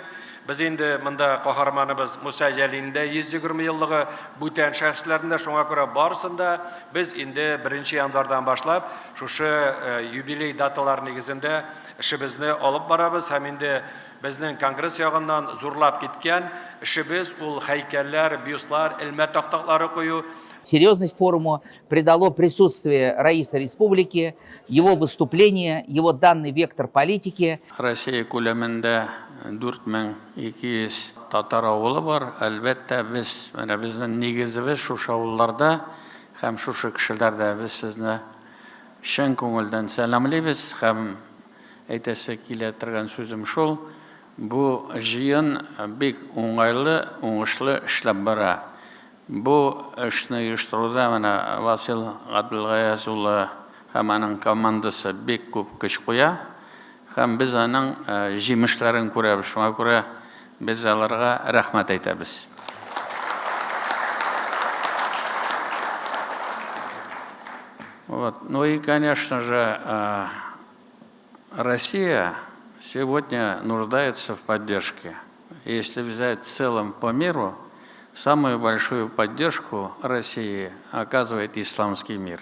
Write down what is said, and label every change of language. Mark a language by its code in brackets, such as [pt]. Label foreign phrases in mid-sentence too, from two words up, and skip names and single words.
[tt] Біз инде мында каһарманыбыз Муса Жәлиндә 120 еллыгы бүтән шәхесләрендә, шуңа күрә барысында без инде 1 январдан башлап шушы юбилей даталар нигезендә эшебезне алып барабыз һәм инде безнең конгресс ягыннан зурлап киткән эшебез ул һәйкәлләр, бюстлар, элмә тактаклары кую. [ru] Серьезность форуму придало присутствие Раиса Республики, его выступление, его данный вектор политики. [tt] Россия күләмендә 4200 татар авылы бар. Әлбәттә, безнең нигезебез шушы авылларда һәм шушы кешеләрдә без сезне чын күңелдән сәламлыйбыз һәм әйтәсе килә торган сүзем шул: бу җыен бик уңайлы, уңышлы эшләп бара. Бу эшне оештыруда менә Васил Габдулгаязов улы һәм аның командасы бик күп көч куя, һәм без аның җимешләрен күрәбез. Шуңа күрә без аларга рәхмәт әйтәбез. [ru] Ну и, конечно же, Россия сегодня нуждается в поддержке. Если взять в целом по миру, самую большую поддержку России оказывает исламский мир.